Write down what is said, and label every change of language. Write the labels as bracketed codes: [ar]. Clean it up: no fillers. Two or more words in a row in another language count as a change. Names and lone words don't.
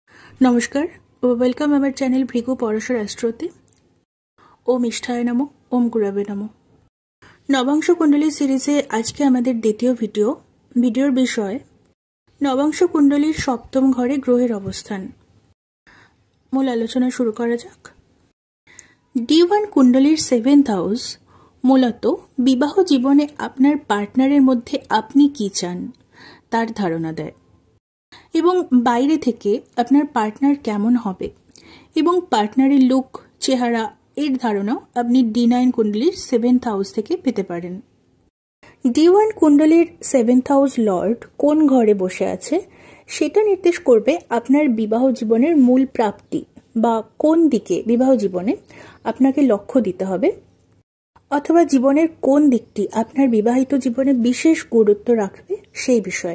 [bn] নমস্কার, [en] welcome our channel [bn] ভৃগু পরাশর অ্যাস্ট্রোতে। [sa] ओम इष्टाय नमो, ओम गुरवे नमो। [bn] নবাংশ কুণ্ডলী সিরিজে আজ কে আমাদের দ্বিতীয় ভিডিওর বিষয় নবাংশ কুণ্ডলীর সপ্তম ঘরে গ্রহের অবস্থান। মূল আলোচনা শুরু করা যাক। D1 কুণ্ডলীর 7th হাউস মূলত বিবাহ জীবনে আপনার পার্টনারের মধ্যে আপনি কি চান তার ধারণা দেয় এবং বাইরে থেকে আপনার পার্টনার কেমন হবে এবং পার্টনারের লুক চেহারা এর ধারণা আপনি D9 কুণ্ডলীর 7th হাউস থেকে পেতে পারেন। D1 কুণ্ডলীর 7th হাউস লর্ড কোন ঘরে বসে আছে সেটা নির্দেশ করবে আপনার বিবাহ জীবনের মূল প্রাপ্তি বা কোন দিকে বিবাহ জীবনে আপনাকে লক্ষ্য দিতে হবে অথবা জীবনের কোন দিকটি আপনার বিবাহিত জীবনে বিশেষ গুরুত্ব রাখবে সেই বিষয়ে।